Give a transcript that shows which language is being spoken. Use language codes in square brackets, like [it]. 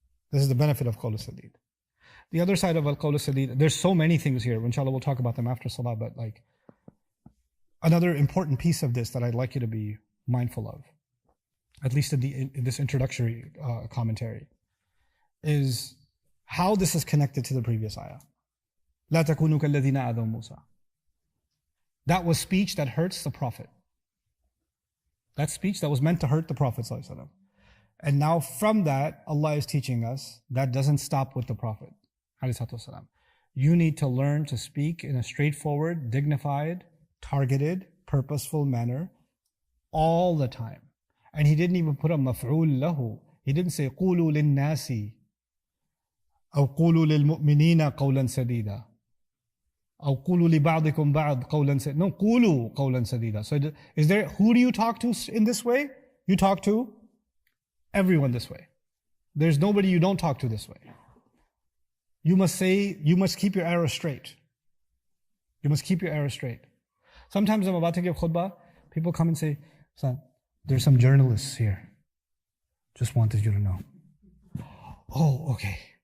[en] This is the benefit of qawl al-sadid. The other side of al-qawl al-sadid, there's so many things here. Inshallah, we'll talk about them after salah, but like another important piece of this that I'd like you to be mindful of, at least in this introductory commentary, is how this is connected to the previous ayah. [ar] لا تكونوا كالذين آذوا موسى. [en] That was speech that hurts the Prophet. That speech that was meant to hurt the Prophet ﷺ. And now from that, Allah is teaching us that doesn't stop with the Prophet ﷺ. You need to learn to speak in a straightforward, dignified, targeted, purposeful manner all the time. And he didn't even put a maf'ul lahu. He didn't say [ar] قولوا للناس أو قولوا للمؤمنين قولا سديدا أو قولوا لبعضكم بعض قولا سديدا. No, قولوا قولا سديدا. [en] So who do you talk to in this way? You talk to everyone this way. There's nobody you don't talk to this way. You must keep your arrow straight. You must keep your arrow straight. Sometimes I'm about to give khutbah, people come and say, son, there's some journalists here. Just wanted you to know. Oh, okay.